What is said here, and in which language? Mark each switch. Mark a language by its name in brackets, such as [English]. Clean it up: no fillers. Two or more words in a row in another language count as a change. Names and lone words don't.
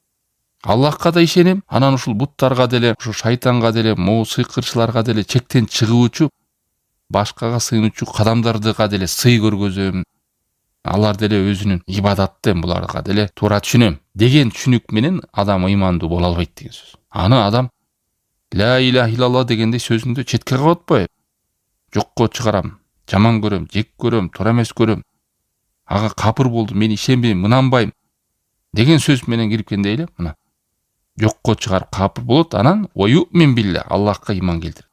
[Kyrgyz] Аллахка да ишенем, анан ушул буттарга деле, ушу шайтанга деле, могу сыйкырчыларга деле чектен чыгуучу, башкага сыйынучу кадамдардыга деле сый көргөзөм. Алар деле өзүнүн ибадаттын буларга деле туура түшүнөм деген түшүнүк менен адам имандуу боло албайт деген сөз. Аны адам [Arabic] لا إله إلا الله [Kyrgyz] дегенде сөзүндө четке коет атпайбы? Жокко чыгарам, жаман көрөм, жек көрөм, туура эмес көрөм. Ага капыр болду, мен ишенбейм, мынанбайм деген сөз менен кирипкенде эле мына жокко чыгарып капыр болот, анан [Arabic] يؤمن بالله [Kyrgyz] Аллахка иман келтирет.